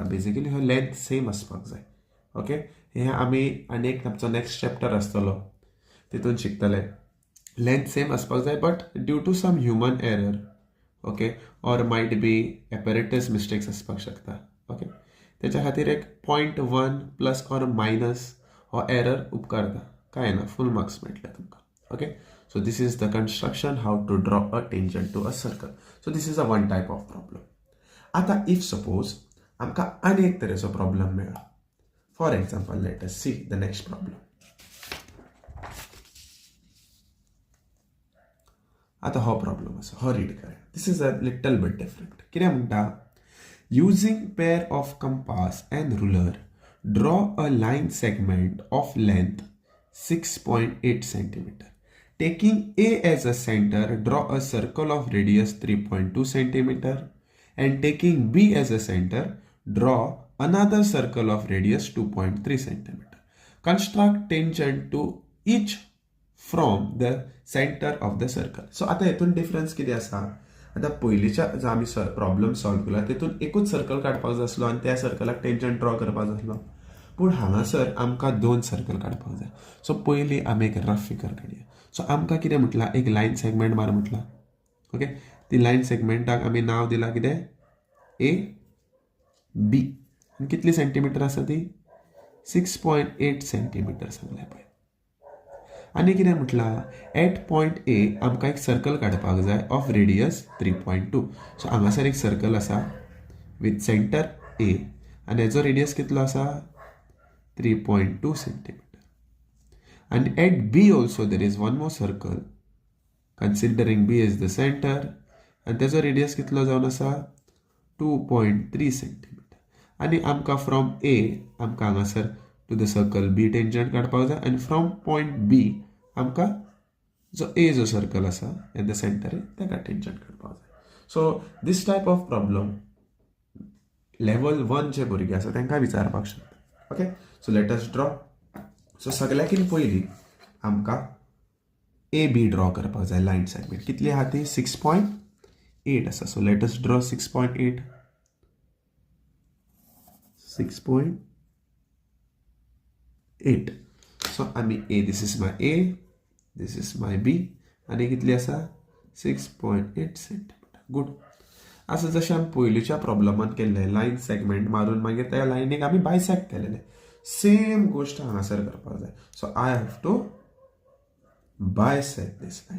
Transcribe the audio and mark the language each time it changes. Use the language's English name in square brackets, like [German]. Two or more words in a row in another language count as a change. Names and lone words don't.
[Konkani] बेजिकली हो [English] length same [Konkani] आसपाक जाय. ओके, हे आमी आनी एक आमचो [English] next chapter [Konkani] आसतलो तितून शिकतले. [English] length same [Konkani] आसपाक जाय, [English] but due to some human error, okay, or might be apparatus mistakes [Konkani] आसपाक शकता. ओके, तेच्या खातीर एक 0.1 [English] plus or minus [Konkani] हो एरर उपकारता. कांय ना, [English] full marks [Konkani] मेळटले तुमकां. [English] ओके, so this is the construction how to draw a tangent to a circle. So this is a one type of problem. [Konkani] आता [English] if suppose [Konkani] आमकां आनी एक तरेचो प्रॉब्लेम मेळ्ळा. [English] for example let us see the next problem. [Konkani] आता हो प्रॉब्लेम आसा, हो रीड करा. [English] this is a little bit different. [Konkani] कितें म्हणटा, [English] using pair of compass and ruler draw a line segment of length 6.8 centimeter. Taking A as a center, draw a circle of radius 3.2 centimeter, and taking B as a center, draw another circle of radius 2.3 centimeter. Construct tangent to each from the center of the circle. [Konkani] So आता हेतून डिफरन्स कितें आसा, आता पयलींच्या जो आमी [English] problem solve [Konkani] केला तेतून एकूच सर्कल काडपाक जाय आसलो आनी त्या सर्कलाक [English] tangent draw [Konkani] करपाक जाय आसलो. पूण हांगासर आमकां 2 सर्कल काडपाक जाय. सो पयलीं आमी एक [English] rough figure [Konkani] काडया. सो आमकां कितें म्हटलां, एक [English] line segment [Konkani] मार म्हटलां. ओके, ती लायन सेगमेंटाक आमी नांव दिलां कितें, ए बी. आनी कितली सेंटीमीटर आसा ती, 6.8 सेंटीमीटर सांगलें पळय. आनी कितें म्हटलां, [English] at point A [Konkani] आमकां एक सर्कल काडपाक जाय [English] of radius [Konkani] 3.2. सो हांगासर एक सर्कल आसा [English] with center A [Konkani] आनी हेजो रेडियस कितलो आसा, 3.2 सेंटीमीटर. [English] And at B also there is one more circle, considering B is the center, and there's a radius [Konkani] कितलो जावन आसा, [English] 2.3 सेंटीमीटर. [Konkani] आनी आमकां फ्रॉम A आमकां हांगासर [English] to the circle B tangent [Konkani] काडपाक जाय, आनी [English] from point B [Konkani] आमकां जो A जो सर्कल आसा [English] at the center [Konkani] ताका टेंजंट काडपाक जाय. [English] so this type of problem level [Konkani] 1 जे भुरगे आसा तांकां विचारपाक शकता. [English] okay, so let us draw. [Konkani] सो सगळ्याकीन पयलीं आमकां ए बी ड्रॉ करपाक जाय. [English] line segment [Konkani] कितली आहा ती, 6.8 आसा. [English] so let us draw 6.8. 6.8. [Konkani] सो आमी ए, [English] this is my A, this is my B, [Konkani] आनी कितली आसा, 6.8 सेंटीमीटर. गुड. असं जशें आमी पयलींच्या प्रॉब्लमान केल्लें, [English] line segment [Konkani] मारून मागीर त्या लायनीक आमी बायसेक्ट केलेलें, सेम गोष्ट हांगासर करपाक जाय. [English] so I have to bisect this line.